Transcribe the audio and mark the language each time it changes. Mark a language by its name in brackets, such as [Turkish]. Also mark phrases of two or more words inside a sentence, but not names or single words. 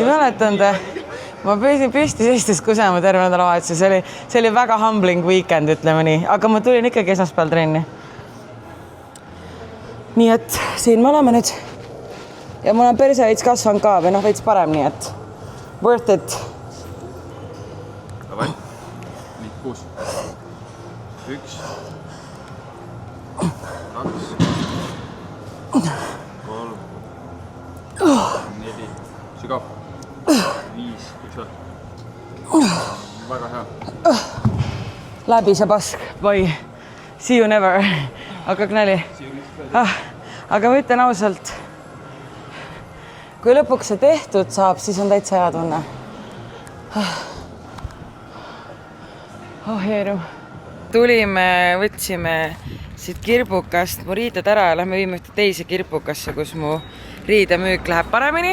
[Estonian] Ei mäletanud. Ma püsin püsti seistes kusema terve nädalavahetus. See oli väga [English] humbling weekend, [Estonian] ütleme nii. Aga ma tulin ikkagi esmaspäeval trenni. nii et siin me oleme nüüd. Ja mul on perse veits kasvanud ka või veits parem, nii et [English] worth it. [Estonian] Davai. Nii, 6. 1. 2. 3. 4. Sügav. 5. Üks veel. Väga hea. Läbi see pask. [English] Bye. See you never. [Estonian] Hakkab nali. Aga ma ütlen ausalt, kui lõpuks see tehtud saab, siis on täitsa hea tunne. Heeru. Tulime, võtsime siit kirbukast mu riided ära ja lähme viime ühte teise kirbukasse, kus mu riidemüük läheb paremini.